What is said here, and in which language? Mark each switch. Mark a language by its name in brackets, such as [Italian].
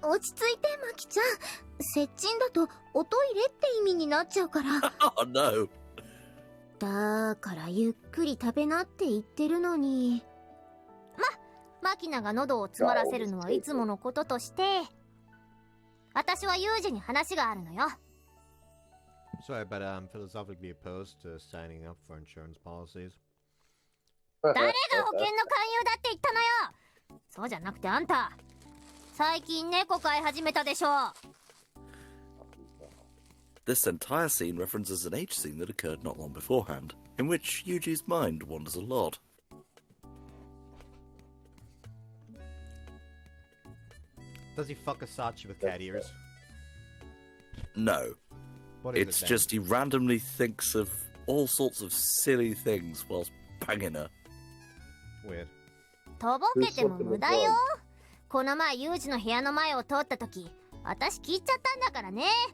[Japanese] 落ち着いて、マキちゃん。接近だと、おトイレって意味になっちゃうから。 [English] Oh no! [Japanese] だからゆっくり食べなって言ってるのに。マキナが喉を詰まらせるのはいつものこととして、私はユージに話があるのよ。 [English] Sorry, but I'm philosophically opposed to signing up for insurance policies. [Japanese] 誰が保険の勧誘だって言ったのよ。そうじゃなくてあんた、最近猫飼い始めたでしょ。 [English] This entire scene references an H scene that occurred not long beforehand, in which Yuji's mind wanders a lot. Does he fuck a Sachi with cat ears? No. What is It's it then? just he randomly thinks of all sorts of silly things whilst banging her. Weird. [Japanese] とぼけても無駄よ。この前ユージの部屋の前を通った時、私聞いちゃったんだからね。